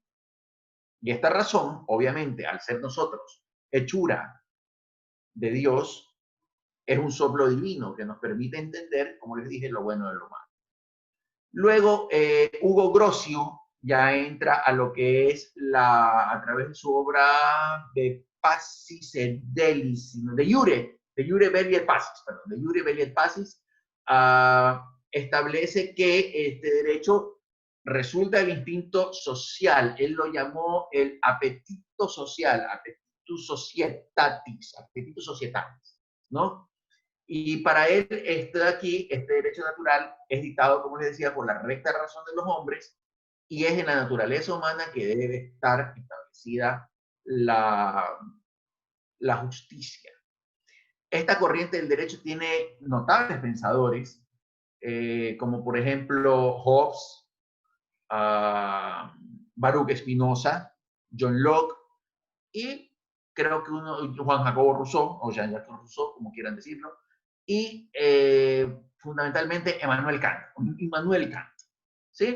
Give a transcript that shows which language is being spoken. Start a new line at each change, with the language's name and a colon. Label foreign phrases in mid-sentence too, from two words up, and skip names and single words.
Spanish: Y esta razón, obviamente, al ser nosotros hechura de Dios, es un soplo divino que nos permite entender, como les dije, lo bueno de lo malo. Luego, Hugo Grocio ya entra a lo que es a través de su obra de Pacis et Delis, de Iure Belli et Pacis, perdón, de Iure Belli et Pacis, establece que este derecho resulta del instinto social. Él lo llamó el apetito social,
Latin: apetitus societatis,
Spanish: ¿no? Y para él, este derecho natural, es dictado, como les decía, por la recta razón de los hombres y es en la naturaleza humana que debe estar establecida la justicia. Esta corriente del derecho tiene notables pensadores, como por ejemplo Hobbes, Baruch Spinoza, John Locke y creo que Juan Jacobo Rousseau, o Jean-Jacques Rousseau, como quieran decirlo, y fundamentalmente Immanuel Kant, ¿sí?